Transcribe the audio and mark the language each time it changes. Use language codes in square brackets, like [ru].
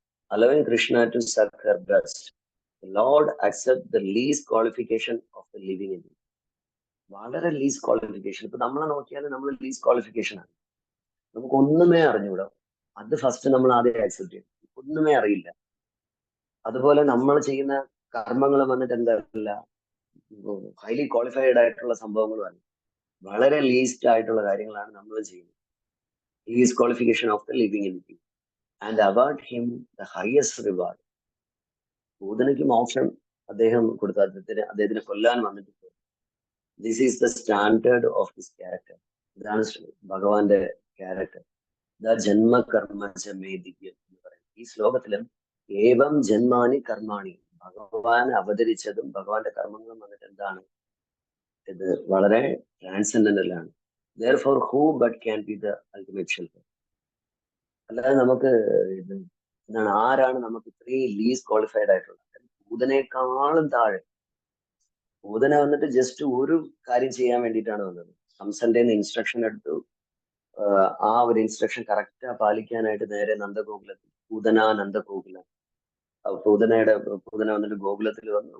[en] Allowing Krishna to suck her breast, the Lord accepts the least qualification of the living entity. [ml] വളരെ least qualification. ഇപ്പൊ നമ്മളെ നോക്കിയാൽ നമ്മൾ least qualification ആണ്. നമുക്ക് ഒന്നുമേ അറിഞ്ഞൂടാ. അത് ഫസ്റ്റ് നമ്മൾ ആദ്യം ആക്സെപ്റ്റ് ചെയ്യും. ഒന്നുമേ അറിയില്ല. അതുപോലെ നമ്മൾ ചെയ്യുന്ന കർമ്മങ്ങൾ വന്നിട്ട് എന്തല്ല, ഹൈലി ക്വാളിഫൈഡ് ആയിട്ടുള്ള സംഭവങ്ങളുമല്ല, വളരെ ലീസ്റ്റ് ആയിട്ടുള്ള കാര്യങ്ങളാണ് നമ്മൾ ചെയ്യുന്നത്. [en] Least qualification of the living entity and award him the highest reward. [ml] പൂതനയ്ക്ക് മോക്ഷം അദ്ദേഹം കൊടുത്ത, അദ്ദേഹത്തിന് കൊല്ലാൻ വന്നിട്ട്, [en] This is the standard of his character. [ml] ഇതാണ് ഭഗവാന്റെ ക്യാരക്ടർ. ദ ജന്മകർമ്മചമേദിക്കും എന്ന് പറയുന്നത്. ഈ ശ്ലോകത്തിലും ഏവം ജന്മാനി കർമാണി, ഭഗവാൻ അവതരിച്ചതും ഭഗവാന്റെ കർമ്മങ്ങളും വന്നിട്ട് എന്താണ്? ഇത് വളരെ ട്രാൻസെൻഡന്റൽ ആണ്. [en] Therefore, who but can be the ultimate shelter? [ml] അല്ലാതെ നമുക്ക് എന്താണ്, ആരാണ് നമുക്ക് ഇത്രയും ലീസ്റ്റ് ക്വാളിഫൈഡ് ആയിട്ടുള്ളത്? പൂതനേക്കാളും താഴെ. പൂതന വന്നിട്ട് ജസ്റ്റ് ഒരു കാര്യം ചെയ്യാൻ വേണ്ടിയിട്ടാണ് വന്നത്. ഹംസന്റെ ഇൻസ്ട്രക്ഷൻ എടുത്തു, ആ ഒരു ഇൻസ്ട്രക്ഷൻ കറക്റ്റാ പാലിക്കാനായിട്ട് നേരെ നന്ദഗോകുലത്തിൽ, പൂതന നന്ദഗോകുലം, പൂതന വന്നിട്ട് ഗോകുലത്തിൽ വന്നു.